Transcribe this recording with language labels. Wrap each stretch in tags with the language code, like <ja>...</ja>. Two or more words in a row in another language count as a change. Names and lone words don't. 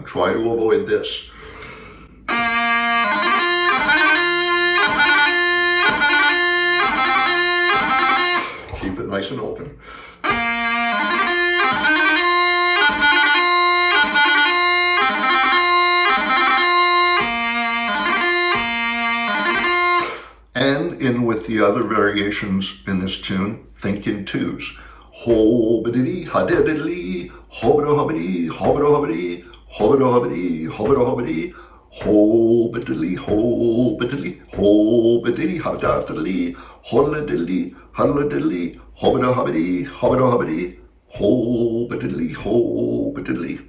<en>Try to avoid this. Keep it nice and open. And in with the other variations in this tune, think in twos. Ho-ba-diddy, ha-da-diddly, ho-ba-do-ho-ba-dee, ho-ba-do-ho-ba-dee, ho-ba-do-ho-ba-dee, ho-ba-do-ho-ba-dee, ho-ba-diddly, ho-ba-diddly, ho-ba-diddy, ha-da-diddly, ho-la-diddly, ha-la-diddly, ho-ba-do-ho-ba-dee, ho-ba-do-ho-ba-dee, ho-ba-diddly, ho-ba-diddly.</en>